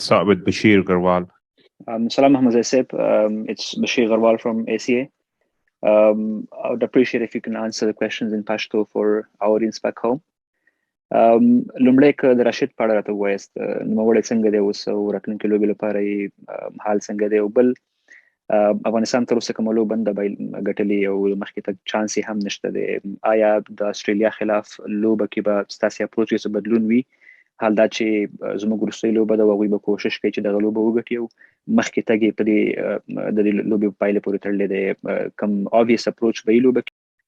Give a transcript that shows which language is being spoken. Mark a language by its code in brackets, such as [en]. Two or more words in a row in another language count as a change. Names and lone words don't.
[en] start with Bashir Garwal. Salam Ahmed Zaiseb. It's Bashir Garwal from ACA. I would appreciate if you can answer the questions in Pashto for our audience back home. [ps] لومړی که د راشد په اړه راته ووایاست نوموړی څنګه دی اوس او راتلونکي لوبې لپاره یې حال څنګه دی او بل افغانستان تر اوسه کومه لوبه نه ده ګټلې او مخکې تګ چانس یې هم نشته دی آیا د استرالیا خلاف لوبه کې به ستاسې اپروچ کې څه بدلون وي حال دا چې زموږ وروستۍ لوبه ده او هغوی به کوشش کوي چې دغه لوبه وګټي او مخکې تګ یې په دې د دې لوبې په پایله پورې تړلی دی کوم obvious اپروچ به یې لوبه کې